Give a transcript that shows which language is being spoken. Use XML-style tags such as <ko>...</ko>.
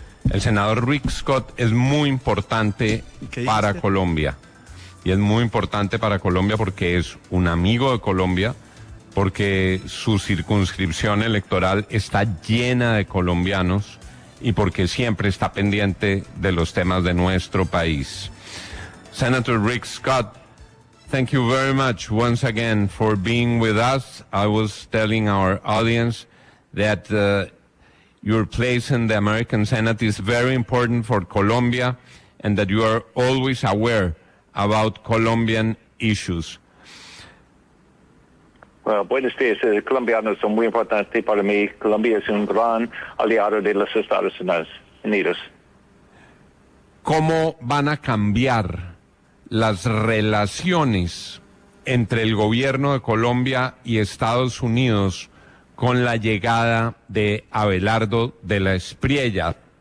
<es>El senador Rick Scott es muy importante para Colombia. Y es muy importante para Colombia porque es un amigo de Colombia, porque su circunscripción electoral está llena de colombianos y porque siempre está pendiente de los temas de nuestro país.</es> <en>Senator Rick Scott, thank you very much once again for being with us. I was telling our audience that your place in the American Senate is very important for Colombia and that you are always aware about Colombian issues.</en> <es>Well, buenos días. Colombianos son muy importantes para mí. Colombia es un gran aliado de los Estados Unidos. ¿Cómo van a cambiar las relaciones entre el gobierno de Colombia y Estados Unidos con la llegada de Abelardo de la Espriella?</es>